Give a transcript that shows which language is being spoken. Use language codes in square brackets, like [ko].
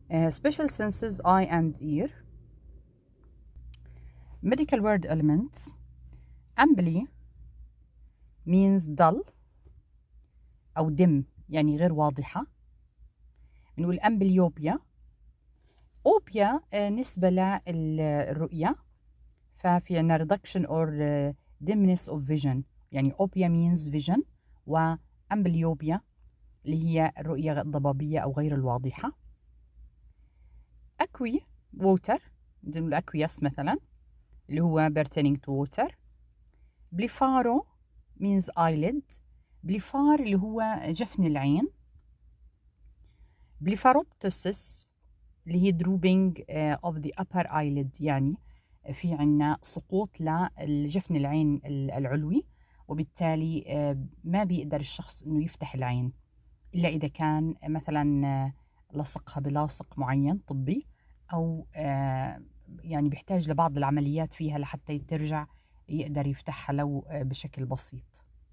[en] Special senses, eye and ear. Medical word elements. Ambly means dull أو dim [ar] يعني غير واضحة. بنقول amblyopia. Opia نسبة للرؤية، ففي عنا [en] reduction or dimness of vision، [ar] يعني [en] opia means vision، [ar] وamblyopia اللي هي الرؤية الضبابية أو غير الواضحة. [en] aqui water [ar] نقول [en] aqueous [ar] مثلا اللي هو [en] pertaining to water. blefaro means eyelid. [ar] blefar اللي هو جفن العين. blepharoptosis اللي هي [en] drooping of the upper eyelid، [ar] يعني في عنا سقوط لجفن العين العلوي، وبالتالي ما بيقدر الشخص إنه يفتح العين إلا إذا كان مثلا لصقها بلاصق معين طبي، أو يعني بيحتاج لبعض العمليات فيها لحتى ترجع يقدر يفتحها لو بشكل بسيط.